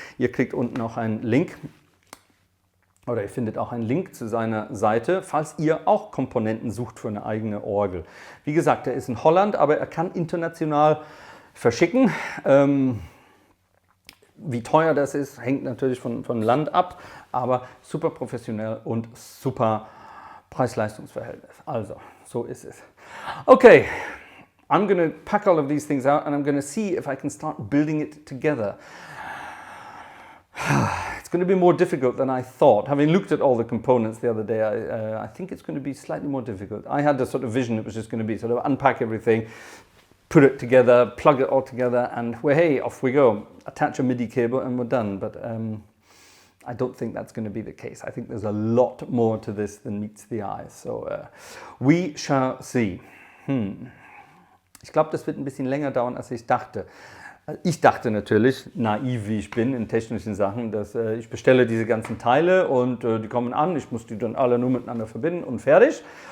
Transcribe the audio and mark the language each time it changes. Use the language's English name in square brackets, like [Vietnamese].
[German] Ihr kriegt unten auch einen Link. Oder ihr findet auch einen Link zu seiner Seite, falls ihr auch Komponenten sucht für eine eigene Orgel. Wie gesagt, er ist in Holland, aber er kann international verschicken. Wie teuer das ist, hängt natürlich von Land ab, aber super professionell und super Preis-Leistungs-Verhältnis. Also, so ist es. [English] Okay, I'm going to pack all of these things out and I'm going to see if I can start building it together. It's going to be more difficult than I thought. Having looked at all the components the other day, I think it's going to be slightly more difficult. I had the sort of vision it was just going to be sort of unpack everything, put it together, plug it all together, and hey, off we go. Attach a MIDI cable and we're done. But I don't think that's going to be the case. I think there's a lot more to this than meets the eye. So we shall see. [German] Ich glaube, das wird ein bisschen länger dauern, als ich dachte. Ich dachte natürlich, naiv wie ich bin in technischen Sachen, dass ich bestelle diese ganzen Teile und die kommen an, ich muss die dann alle nur miteinander verbinden und fertig.